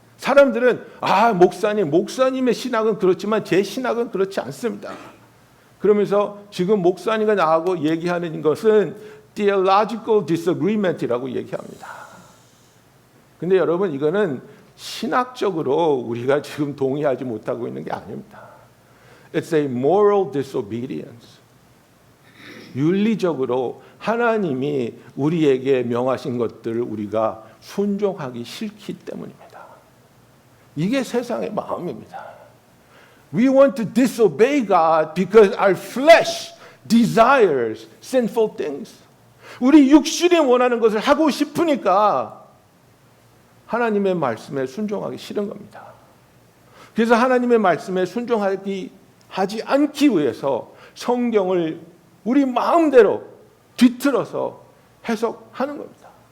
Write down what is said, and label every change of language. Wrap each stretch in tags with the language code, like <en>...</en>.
<ko>사람들은 목사님의 신학은 그렇지만 제 신학은 그렇지 않습니다. 그러면서 지금 목사님과 나하고 얘기하는 것은</ko> <en>theological disagreement</en> <ko>이라고 얘기합니다. 근데 여러분 이거는 신학적으로 우리가 지금 동의하지 못하고 있는 게 아닙니다.</ko> <en>It's a moral disobedience.</en> <ko>윤리적으로 하나님이 우리에게 명하신 것들을 우리가 순종하기 싫기 때문입니다. 이게 세상의 마음입니다.</ko> <en>We want to disobey God because our flesh desires sinful things.</en> <ko>우리 육신이 원하는 것을 하고 싶으니까 하나님의 말씀에 순종하기 싫은 겁니다. 그래서 하나님의 말씀에 하지 않기 위해서 성경을 우리 마음대로 뒤틀어서 해석하는 겁니다.</ko>